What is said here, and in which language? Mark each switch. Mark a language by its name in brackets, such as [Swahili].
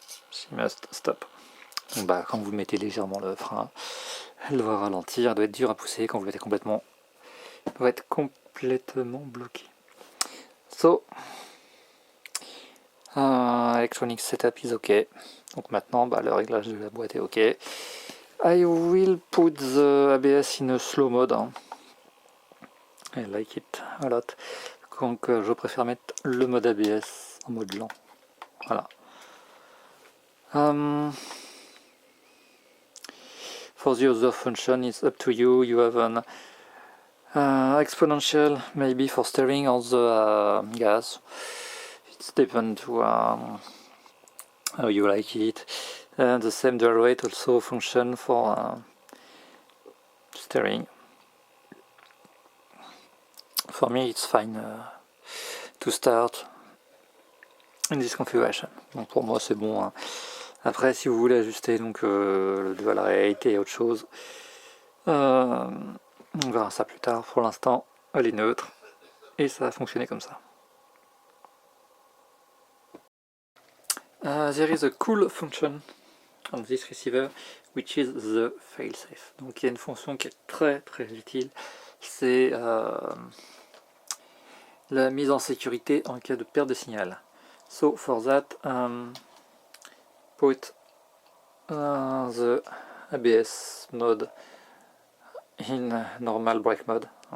[English] She must stop. [French] Donc bah, quand vous mettez légèrement le frein, elle doit ralentir, elle doit être dure à pousser. Quand vous le mettez complètement, elle doit être complètement bloqué. [English] So, electronic setup is OK. [French] Donc maintenant, bah, le réglage de la boîte est OK. [English] I will put the ABS in a slow mode. I like it a lot. [French] Donc je préfère mettre le mode ABS en mode lent. Voilà. [English] For the other function, it's up to you. You have an exponential, maybe for steering or the gas. It's depends to how you like it. The same dual rate also function for steering. For me, it's fine to start in this configuration. [French] Donc pour moi, c'est bon. Hein. Après, si vous voulez ajuster donc le dual rate et autre chose, on verra ça plus tard. Pour l'instant, elle est neutre et ça va fonctionner comme ça. [English] There is a cool function on this receiver, which is the failsafe. [French] Donc il y a une fonction qui est très utile, c'est la mise en sécurité en cas de perte de signal. [English] So for that, put the ABS mode in normal brake mode.